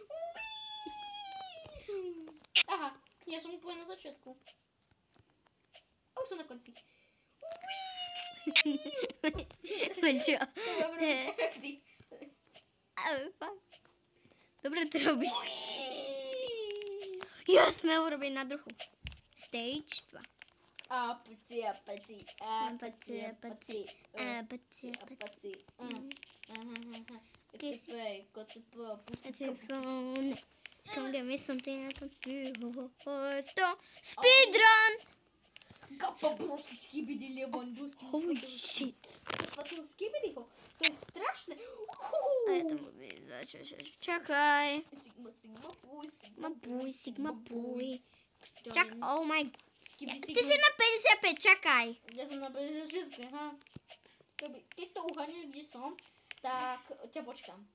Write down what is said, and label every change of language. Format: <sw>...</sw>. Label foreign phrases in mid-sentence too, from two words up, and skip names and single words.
<sk>Aha, ja som úplne na začiatku. A už som na konci. Čo? To mám robiť efekty. Ale fakt. Dobre to robíš. Ja sme urobili na druhú. Stage 2. Apaci. Phone.</sk> <en>Come get me something I can feel. Speedrun! Kappa brusky Skibidi Lebanduski. Holy shit.</en> <sk>Svatého Skibidyho. To je strašné. A ja to musím začať. Čakaj.</sk> <en>Sigma boy. Čak, oh my...</en> <sk>Ty si na 55, čakaj. Ja som na 56, ha. Keď to uhaneš, kde som, tak ťa počkám.</sk>